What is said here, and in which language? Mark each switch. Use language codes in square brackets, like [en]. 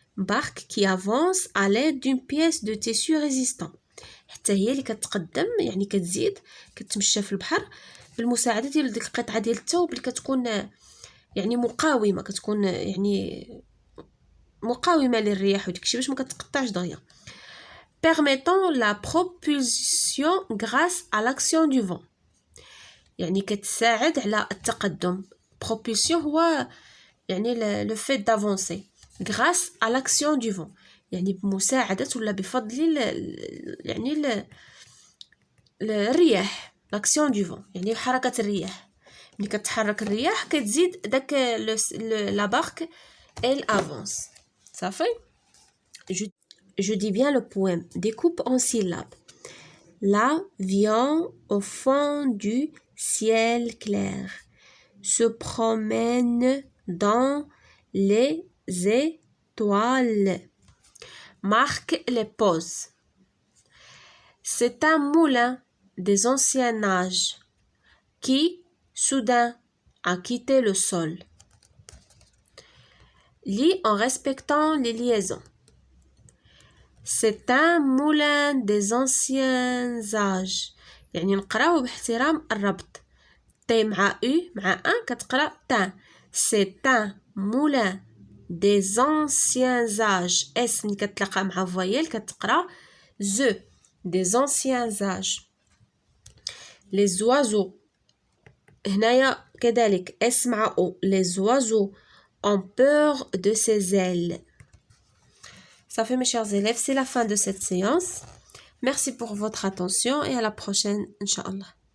[fr] barque qui avance à l'aide d'une pièce de tissu résistant [ar] حتى هي اللي كتقدم يعني كتزيد كتمشى في البحر بالمساعده ديال ديك القطعه ديال الثوب اللي كتكون يعني مقاومه كتكون يعني مقاومه للرياح وداكشي باش ما كتقطعش دغيا. [fr] permettant la propulsion grâce à l'action du vent [ar] يعني كتساعد على التقدم. [fr] propulsion هو يعني le fait d'avancer grâce à l'action du vent [ar] يعني بمساعدة ولا بفضل يعني الرياح. [fr] l'action du vent [ar] يعني حركة الرياح. ملي كتحرك الرياح كتزيد داك [fr] la barque elle avance. صافي. je dis bien le poème. découpe en syllabes. là vient au fond du ciel clair se promène dans les étoiles marque les pauses. C'est un moulin des anciens âges qui, soudain, a quitté le sol. Lis en respectant les liaisons. C'est un moulin des anciens âges [ar] يعني نقراو باحترام الربط. تي مع او مع ان كتقرا تا. [fr] C'est un moulin des anciens âges. [ar] اس ملي كتلاقى مع فويل كتقرا ز. [fr] des anciens âges. les oiseaux [ar] هنايا كذلك اس مع او. [fr] les oiseaux ont peur de ses ailes. Ça fait mes chers élèves, c'est la fin de cette séance. Merci pour votre attention et à la prochaine, Inch'Allah.